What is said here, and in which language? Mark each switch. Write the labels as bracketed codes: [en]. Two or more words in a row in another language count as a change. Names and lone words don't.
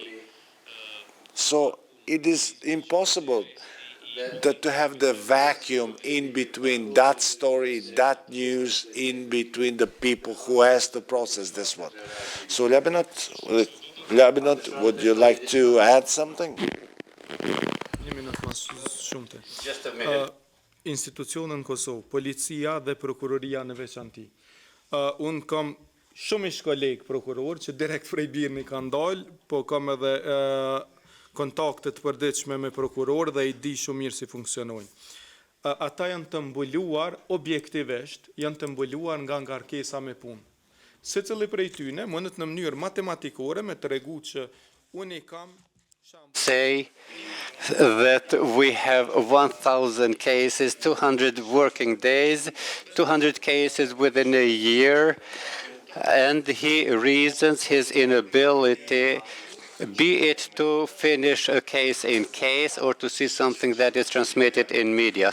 [en] So it is impossible to have the vacuum in between that story, that news, in between the people who has to process this one. So Lebanon, would you like to add something? Just a minute. [sq] Institucionet në Kosovë, policia dhe prokuroria në veçanti. Unë kam shumë ish kolegë prokuror që direkt prej birni kanë dalë, po kam edhe kontaktet përditshme me prokuror dhe I di shumë mirë si funksionojnë. Ata janë të mbuluar objektivisht, janë të mbuluar nga ngarkesa me punë. Secili prej tyne mundet në mënyrë matematikore me tregu që unë I kam [en] say that we have 1,000 cases, 200 working days, 200 cases within a year, and he reasons his inability, be it to finish a case in case or to see something that is transmitted in media.